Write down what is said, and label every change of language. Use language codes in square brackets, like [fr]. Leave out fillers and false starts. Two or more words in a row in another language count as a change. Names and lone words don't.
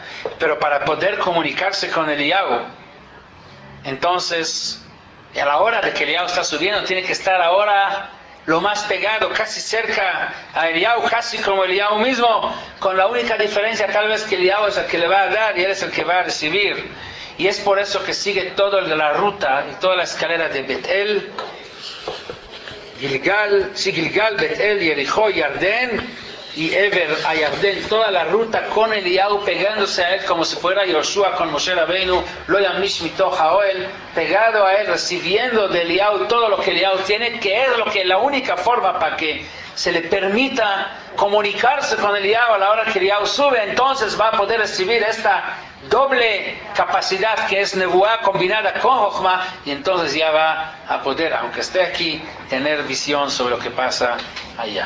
[es] Pero para poder comunicarse con Eliyahu, entonces, a la hora de que Eliyahu está subiendo, tiene que estar ahora lo más pegado, casi cerca a Eliyahu, casi como Eliyahu mismo, con la única diferencia tal vez que Eliyahu es el que le va a dar y él es el que va a recibir. Y es por eso que sigue toda la ruta y toda la escalera de Betel, Gilgal, Betel, Jericó, Yardén y Eber a Yardén, toda la ruta con Eliyahu pegándose a él como si fuera Yoshua con Moshe Rabbeinu, [he] לא ימיש מתוך האהל, [es] pegado a él, recibiendo de Eliyahu todo lo que Eliyahu tiene, que es lo que la única forma para que se le permita comunicarse con Eliyahu a la hora que Eliyahu sube, entonces va a poder recibir esta doble capacidad que es Nebuá combinada con Jochma, y entonces ya va a poder, aunque esté aquí, tener visión sobre lo que pasa allá.